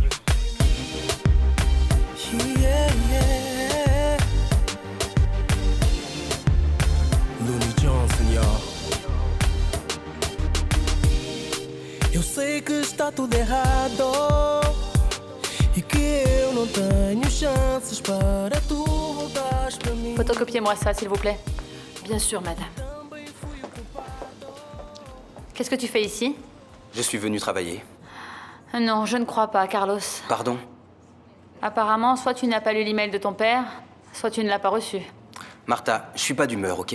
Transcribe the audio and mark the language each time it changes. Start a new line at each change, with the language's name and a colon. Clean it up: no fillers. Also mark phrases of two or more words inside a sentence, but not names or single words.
English: Yeah, yeah. Looney Johnson, y'all.
Portuguese: Eu sei que está tudo errado e que eu não tenho chances para tu voltares para mim.
French: Photocopiez-moi ça, s'il vous plaît. Bien sûr, madame. Qu'est-ce que tu fais ici? Je suis venu travailler. Non, je ne crois pas, Carlos. Pardon? Apparemment, soit tu n'as pas lu l'email de ton père, soit tu ne l'as pas reçu. Martha, je suis pas d'humeur, ok?